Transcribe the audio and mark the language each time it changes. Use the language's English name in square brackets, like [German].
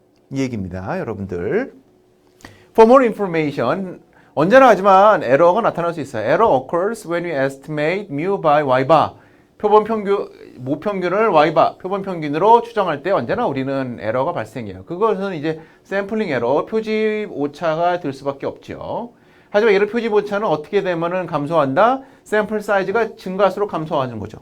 [Korean] 이 얘기입니다. 여러분들. [English] For more information, [Korean] 언제나 하지만 에러가 나타날 수 있어요. [English] Error occurs when we estimate mu by y bar. [Korean] 표본 평균, 모평균을 y bar, 표본 평균으로 추정할 때 언제나 우리는 에러가 발생해요. 그것은 이제 샘플링 에러, 표지 오차가 될 수밖에 없죠. 하지만 이런 표지 오차는 어떻게 되면은 감소한다? 샘플 사이즈가 증가할수록 감소하는 거죠.